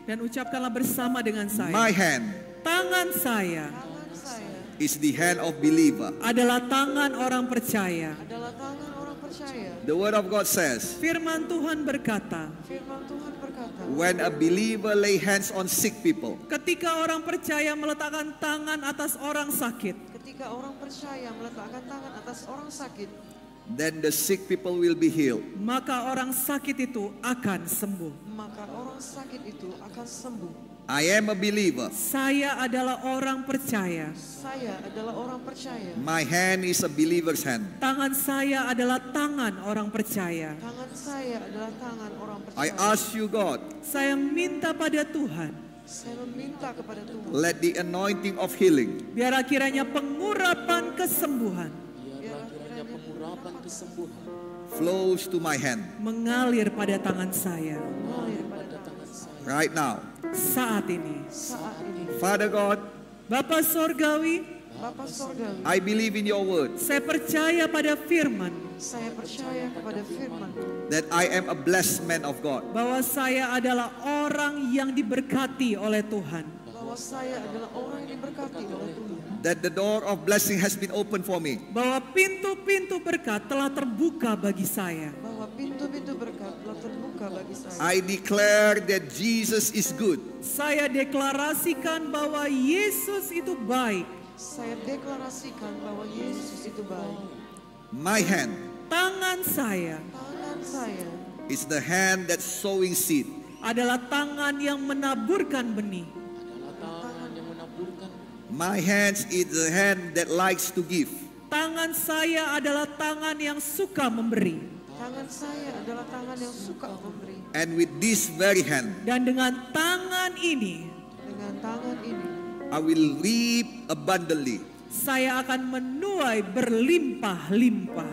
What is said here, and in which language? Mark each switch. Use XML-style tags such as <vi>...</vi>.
<id>dan ucapkanlah bersama dengan saya.</id> <en>My hand</en> <id>Tangan saya Tangan saya</id> <en>is the hand of believer.</en> <id>adalah tangan orang percaya. adalah tangan orang percaya.</id> <en>The word of God says,</en> <id>Firman Tuhan berkata, Firman Tuhan berkata,</id> <en>when a believer lay hands on sick people,</en> <id>ketika orang percaya meletakkan tangan atas orang sakit, ketika orang percaya meletakkan tangan atas orang sakit,</id> <en>then the sick people will be healed.</en> <id>maka orang sakit itu akan sembuh. maka orang sakit itu akan sembuh.</id> <en>I am a believer.</en> <id>Saya adalah orang percaya. Saya adalah orang percaya.</id> <en>My hand is a believer's hand.</en> <id>Tangan saya adalah tangan orang percaya. Tangan saya adalah tangan orang</id> <en>I</en> <id>percaya.</id> <en>ask you, God,</en> <id>Saya minta pada Tuhan, Saya meminta kepada Tuhan,</id> <en>let the anointing of healing</en> <id>biarlah kiranya pengurapan kesembuhan biarlah kiranya pengurapan kesembuhan</id> <en>flows to my hand</en> <id>mengalir pada tangan saya mengalir pada tangan saya</id> <en>right now.</en> <id>saat ini. saat ini.</id> <en>Father God,</en> <id>Bapa Sorgawi, Bapa Sorgawi,</id> <en>I believe in your word</en> <id>saya percaya pada firman saya percaya kepada firman</id> <en>that I am a blessed man of God.</en> <id>bahwa saya adalah orang yang diberkati oleh Tuhan. bahwa saya adalah orang yang diberkati oleh Tuhan.</id> <en>That the door of blessing has been opened for me.</en> <id>Bahwa pintu-pintu berkat telah terbuka bagi saya. Bahwa pintu-pintu berkat telah terbuka bagi saya.</id> <en>I declare that Jesus is good.</en> <id>Saya deklarasikan bahwa Yesus itu baik. Saya deklarasikan bahwa Yesus itu baik.</id> <en>My hand</en> <id>Tangan saya Tangan saya</id> <en>is the hand that's sowing seed.</en> <id>adalah tangan yang menaburkan benih. tangan yang menaburkan.</id> <en>My hands is the hand that likes to give.</en> <id>Tangan saya adalah tangan yang suka memberi. Tangan saya adalah tangan yang suka memberi.</id> <en>And with this very hand,</en> <id>Dan dengan tangan ini, Dengan tangan ini,</id> <en>I will reap abundantly.</en> <id>saya akan menuai berlimpah-limpah.</id>